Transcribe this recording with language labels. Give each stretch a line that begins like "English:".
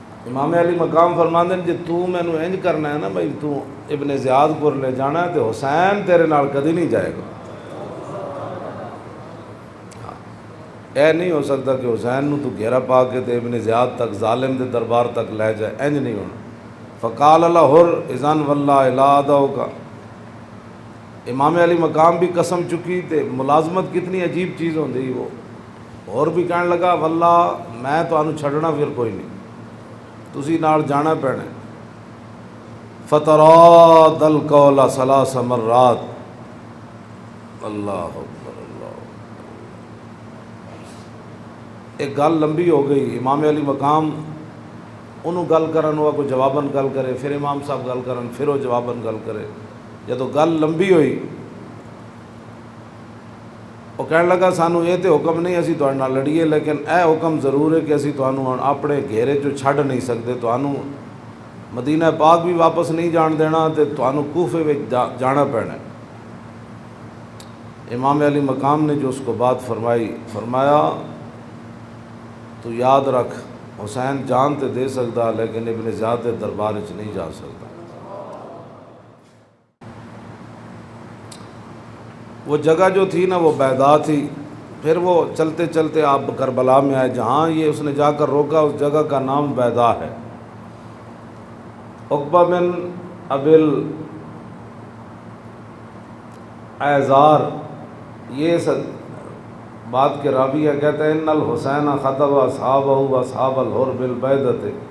Punjabi: امام علی مقام فرماندے جے تو مینوں انج کرنا ہے نا بھائی تو ابن زیاد کو لے جانا ہے تو حسین تیرے نال کدی نہیں جائے گا. اے نہیں ہو سکتا کہ حسین نو تو گھیرا پا کے تے ابن زیاد تک ظالم دے دربار تک لے جائے، انج نہیں ہونا.
Arabic: فقال الحر اذن واللہ لا ادعوک.
Punjabi: امام علی مقام بھی قسم چکی تے ملازمت کتنی عجیب چیز ہوندی. وہ اور بھی کہنے لگا واللہ میں تانوں چھڈنا پھر کوئی نہیں، تسی نال جانا پینا.
Arabic: فتراد القول ثلاث مرات. اللہ اکبر اللہ.
Punjabi: ایک گل لمبی ہو گئی. امام علی مقام انہوں گل کرن ہوا کوئی جواباً گل کرے، پھر امام صاحب گل کرن پھر وہ جواباً گل کرے. جدو گل لمبی ہوئی وہ کہنے لگا سانو یہ تو حکم نہیں اسی تہاڈے نال لڑیے، لیکن اے حکم ضرور ہے کہ اسی تانوں ہن اپنے گھیرے چوں چھڈ نہیں سکتے، تانوں مدینہ پاک بھی واپس نہیں جان دینا تے تانوں کوفے وچ جانا پینا.
Urdu: امام علی مقام نے جو اس کو بات فرمائی، فرمایا تو یاد رکھ حسین جان تے دے سکتا لیکن ابن زیاد دربار وچ نہیں جا سکتا. وہ جگہ جو تھی نا وہ بیضا تھی. پھر وہ چلتے چلتے آپ کربلا میں آئے، جہاں یہ اس نے جا کر روکا اس جگہ کا نام بیضا ہے. عقبہ بن ابل ایزار یہ بات کے راوی ہے، کہتے ہیں
Arabic: ان الحسین خطب اصحابہ و اصحاب الحر بالبیضۃ.